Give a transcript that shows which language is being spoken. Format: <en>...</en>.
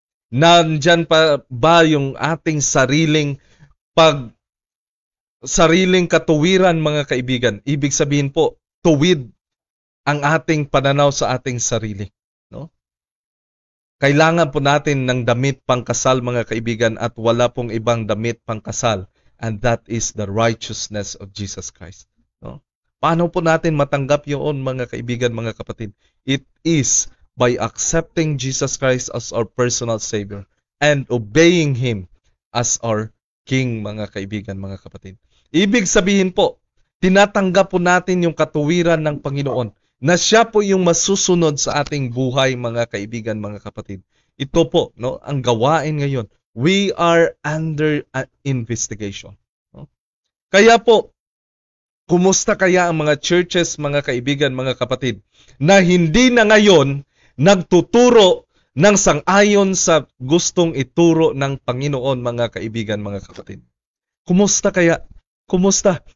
<tl>Nandyan pa ba yung ating sariling katuwiran, mga kaibigan? Ibig sabihin po, tuwid ang ating pananaw sa ating sarili. No? Kailangan po natin ng damit pangkasal, mga kaibigan, at wala pong ibang damit pangkasal.</tl> <en>And that is the righteousness of Jesus Christ.</en> <tl>No? Paano po natin matanggap yun, mga kaibigan, mga kapatid?</tl> <en>It is by accepting Jesus Christ as our personal Savior and obeying Him as our King,</en> <tl>mga kaibigan, mga kapatid. Ibig sabihin po, tinatanggap po natin yung katuwiran ng Panginoon na Siya po yung masusunod sa ating buhay, mga kaibigan, mga kapatid. Ito po, no, ang gawain ngayon.</tl> <en>We are under investigation.</en> <tl>No? Kaya po, kumusta kaya ang mga churches, mga kaibigan, mga kapatid, na hindi na ngayon nagtuturo ng sang-ayon sa gustong ituro ng Panginoon, mga kaibigan, mga kapatid? Kumusta kaya? Kumusta?</tl>